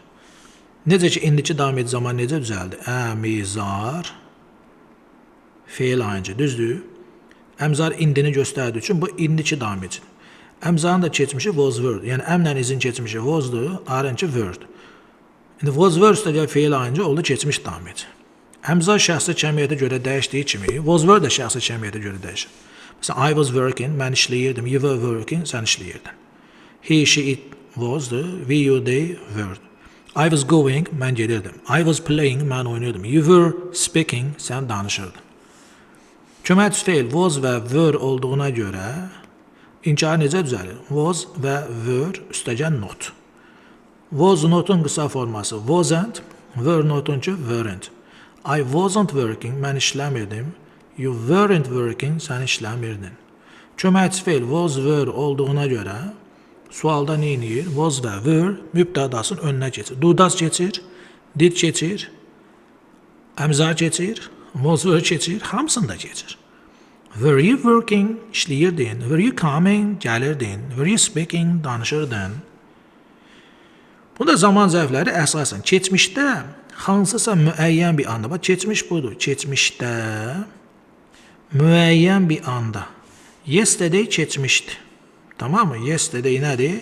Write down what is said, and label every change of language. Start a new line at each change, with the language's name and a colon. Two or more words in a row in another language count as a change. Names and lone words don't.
Azerbaijani: Necə ki, indiki davam edici zaman necə düzəldi? Əmizar feil ayıncı, düzdür? Əmzar indini göstərdiyi üçün bu indiki davam edici. Əmzarın da keçmişi
English: was word.
Azerbaijani: Yəni əmlə izin keçmişi was'dur, arınki word. İndi
English: was word
Azerbaijani: üstəgəl feil ayıncı oldu keçmiş davam edici. Əmzar şəxsi kəmiyyətə görə dəyişdiyi kimi
English: was word
Azerbaijani: da şəxsi kəmiyyətə görə dəyişir. Məsələn,
English: I was working,
Azerbaijani: mən işləyirdim.
English: You were working,
Azerbaijani: sən işləyirdin.
English: He, she, it was'dur. We, you, they were. I was going,
Azerbaijani: mən gedirdim.
English: I was playing,
Azerbaijani: mən oynuyordum.
English: You were speaking,
Azerbaijani: sən danışırdın. Köməkçi feil was və were olduğuna görə inkarı necə düzəlir? Was və were üstəgən not. Was notun qısa forması wasn't, were notunki weren't.
English: I wasn't working,
Azerbaijani: mən işləmirdim.
English: You weren't working,
Azerbaijani: sən işləmirdin. Köməkçi feil
English: was, were
Azerbaijani: olduğuna görə sualda nə edir? Was və were mübtədasının önünə keçir. Dudas keçir, did keçir, əmzar keçir,
English: was, were
Azerbaijani: keçir, hamısında keçir.
English: Were you working? İşləyirdin. Were you coming? Gəlirdin. Were you speaking?
Azerbaijani: Danışırdın. Bunda zaman zərfləri əsasən keçmişdə hansısa müəyyən bir anda, bax keçmiş budur. Keçmişdə müəyyən bir anda. Yesterday keçmişdi. Tamam mı? Yesterday nədir?